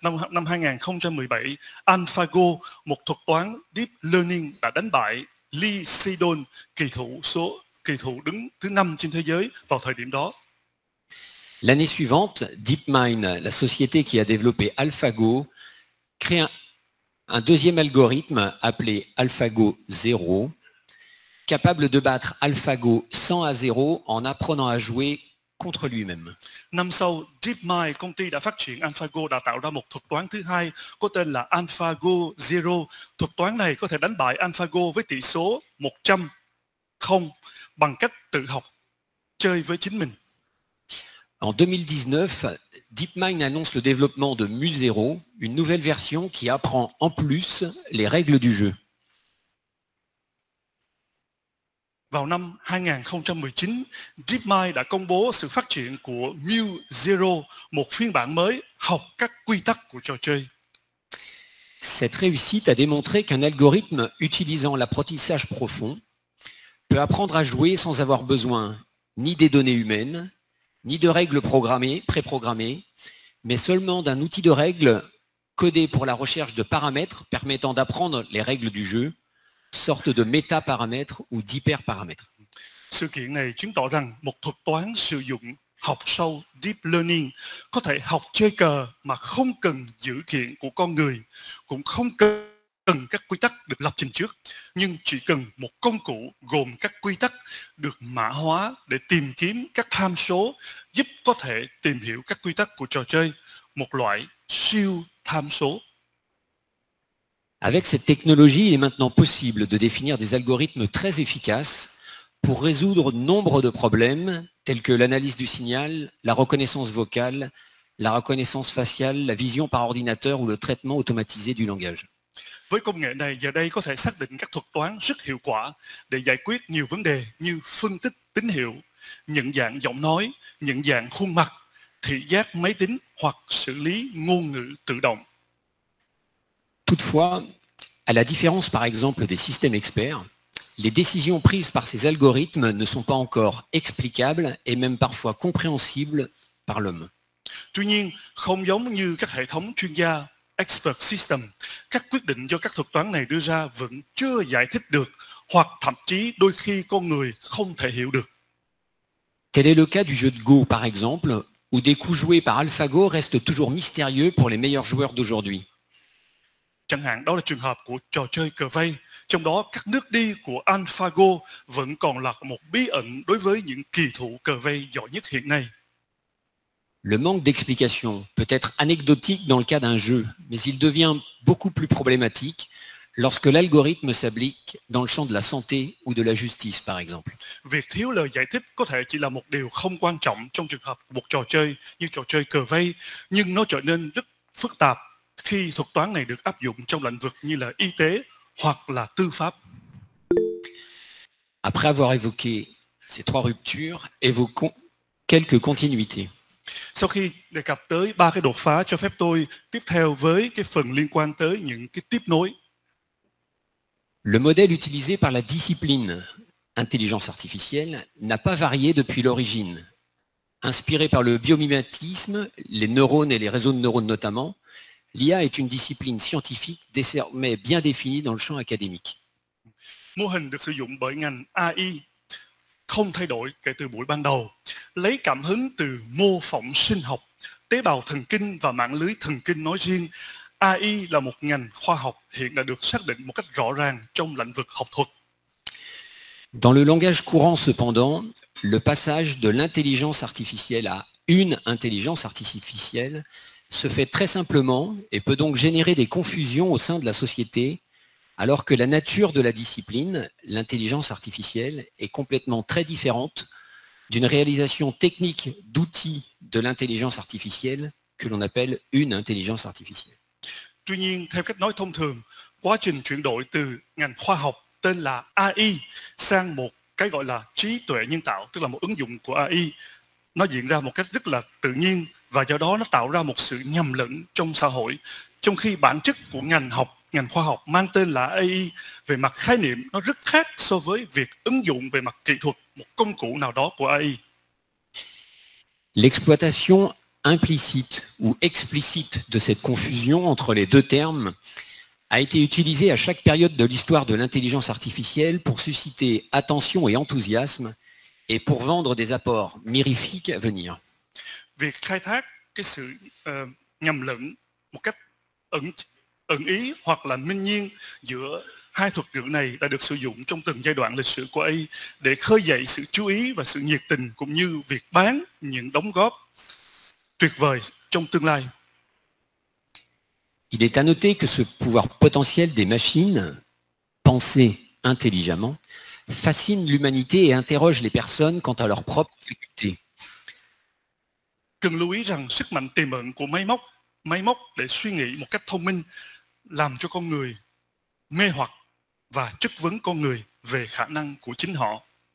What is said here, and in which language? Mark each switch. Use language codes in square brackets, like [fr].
[vi] Năm 2017, AlphaGo, một thuật toán deep learning đã đánh bại Lee Sedol, kỳ thủ đứng thứ 5 trên thế giới vào thời điểm đó. [fr] L'année suivante, DeepMind, la société qui a développé AlphaGo, crée un deuxième algorithme appelé AlphaGo 0, capable de battre AlphaGo 100 à 0 en apprenant à jouer contre lui-même. [vi] Năm sau, DeepMind, công ty đã phát triển AlphaGo, đã tạo ra một thuật toán thứ hai có tên là AlphaGo 0. Thuật toán này có thể đánh bại AlphaGo với tỷ số 100-0 bằng cách tự học chơi với chính mình. [fr] En 2019, DeepMind annonce le développement de Mu0, une nouvelle version qui apprend en plus les règles du jeu. [vi] Vào năm 2019, DeepMind đã công bố sự phát triển của Mu0, một phiên bản mới học các quy tắc của trò chơi. [fr] Cette réussite a démontré qu'un algorithme utilisant l'apprentissage profond peut apprendre à jouer sans avoir besoin ni des données humaines, ni de règles préprogrammées, mais seulement d'un outil de règles codé pour la recherche de paramètres permettant d'apprendre les règles du jeu, sorte de métaparamètres ou d'hyperparamètres. [vi] Sự kiện này chứng tỏ rằng một thuật toán sử dụng học sâu deep learning có thể học chơi cờ mà không cần dữ kiện của con người, cũng không cần các quy tắc được lập trình trước, nhưng chỉ cần một công cụ gồm các quy tắc được mã hóa để tìm kiếm các tham số giúp có thể tìm hiểu các quy tắc của trò chơi, một loại siêu tham số. [fr] Avec cette technologie, il est maintenant possible de définir des algorithmes très efficaces pour résoudre nombre de problèmes tels que l'analyse du signal, la reconnaissance vocale, la reconnaissance faciale, la vision par ordinateur ou le traitement automatisé du langage. [vi] Với công nghệ này, giờ đây có thể xác định các thuật toán rất hiệu quả để giải quyết nhiều vấn đề như phân tích tín hiệu, nhận dạng giọng nói, nhận dạng khuôn mặt, thị giác máy tính hoặc xử lý ngôn ngữ tự động. [fr] Toutefois, à la différence par exemple des systèmes experts, les décisions prises par ces algorithmes ne sont pas encore explicables et même parfois compréhensibles par l'homme. [vi] Tuy nhiên, không giống như các hệ thống chuyên gia expert system, các quyết định do các thuật toán này đưa ra vẫn chưa giải thích được hoặc thậm chí đôi khi con người không thể hiểu được. [fr] Tel est le cas du jeu de Go par exemple, où des coups joués par AlphaGo restent toujours mystérieux pour les meilleurs joueurs d'aujourd'hui. [vi] Chẳng hạn đó là trường hợp của trò chơi cờ vây, trong đó các nước đi của AlphaGo vẫn còn là một bí ẩn đối với những kỳ thủ cờ vây giỏi nhất hiện nay. [fr] Le manque d'explication peut être anecdotique dans le cas d'un jeu, mais il devient beaucoup plus problématique lorsque l'algorithme s'applique dans le champ de la santé ou de la justice, par exemple. [vi] Việc thiếu lời giải thích có thể chỉ là một điều không quan trọng trong trường hợp của một trò chơi như trò chơi cờ vây, nhưng nó trở nên rất phức tạp khi thuật toán này được áp dụng trong lĩnh vực như là y tế hoặc là tư pháp. [fr] Après avoir évoqué ces trois ruptures, évoquons quelques continuités. [vi] Sau khi đề cập tới ba cái đột phá, cho phép tôi tiếp theo với cái phần liên quan tới những cái tiếp nối. [fr] Le modèle utilisé par la discipline intelligence artificielle n'a pas varié depuis l'origine. Inspiré par le biomimétisme, les neurones et les réseaux de neurones notamment, l'IA est une discipline scientifique désormais bien définie dans le champ académique. [vi] Mô hình được sử dụng bởi ngành AI không thay đổi kể từ buổi ban đầu, lấy cảm hứng từ mô phỏng sinh học, tế bào thần kinh và mạng lưới thần kinh nói riêng. AI là một ngành khoa học hiện đã được xác định một cách rõ ràng trong lĩnh vực học thuật. [fr] Dans le langage courant cependant, le passage de l'intelligence artificielle à une intelligence artificielle se fait très simplement et peut donc générer des confusions au sein de la société, alors que la nature de la discipline, l'intelligence artificielle, est complètement très différente d'une réalisation technique d'outils de l'intelligence artificielle que l'on appelle une intelligence artificielle. [vi] Tuy nhiên, theo cách nói thông thường, quá trình chuyển đổi từ ngành khoa học tên là AI sang một cái gọi là trí tuệ nhân tạo, tức là một ứng dụng của AI, nó diễn ra một cách rất là tự nhiên và do đó nó tạo ra một sự nhầm lẫn trong xã hội. Trong khi bản chất của ngành khoa học mang tên là AI về mặt khái niệm nó rất khác so với việc ứng dụng về mặt kỹ thuật một công cụ nào đó của AI. [fr] L'exploitation implicite ou explicite de cette confusion entre les deux termes a été utilisée à chaque période de l'histoire de l'intelligence artificielle pour susciter attention et enthousiasme et pour vendre des apports mirifiques à venir. [vi] Việc khai thác cái sự nhầm lẫn một cách ẩn ý hoặc là minh nhiên giữa hai thuật ngữ này đã được sử dụng trong từng giai đoạn lịch sử của AI để khơi dậy sự chú ý và sự nhiệt tình cũng như việc bán những đóng góp tuyệt vời trong tương lai. [fr] Il est à noter que ce pouvoir potentiel des machines, penser intelligemment, fascine l'humanité et interroge les personnes quant à leurs propres facultés. [vi] Cần lưu ý rằng sức mạnh tiềm ẩn của máy móc để suy nghĩ một cách thông minh làm cho con người mê hoặc và chất vấn con người về khả năng của chính họ.